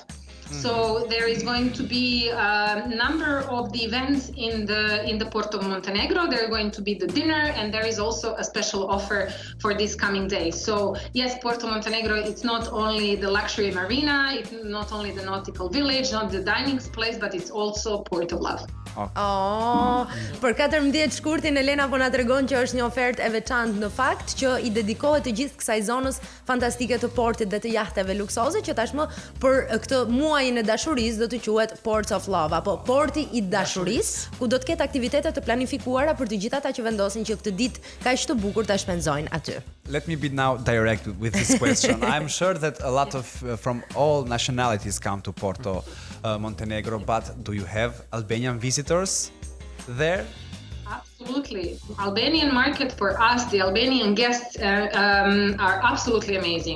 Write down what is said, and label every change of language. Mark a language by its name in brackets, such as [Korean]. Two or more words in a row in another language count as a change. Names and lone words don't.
[English] So there is going to be a number of the events in the Porto Montenegro. There are going to be the dinner, and there is also a special offer for this coming day. So yes, Porto Montenegro, it's not only the luxury marina, it's not only the nautical village, not the dining place, but it's also Port of Love. [Albanian] Për 14 shkurtin Elena po na tregon që është një ofertë e veçantë në fakt që I dedikohet të gjithë kësaj zonës fantastike të portit dhe të jahteve luksoze që tashmë për këtë muajin e dashurisë do të quhet Ports of Love apo porti I dashurisë, ku do të ketë aktivitete të planifikuara për të gjithë ata që vendosin që këtë ditë kaq të bukur ta shpenzojnë aty. [English] Let me be now direct with this question. I'm sure that a lot of from all nationalities come to Porto Montenegro, but do you have Albanian visitors there? Absolutely. Albanian market for us, the Albanian guests are absolutely amazing.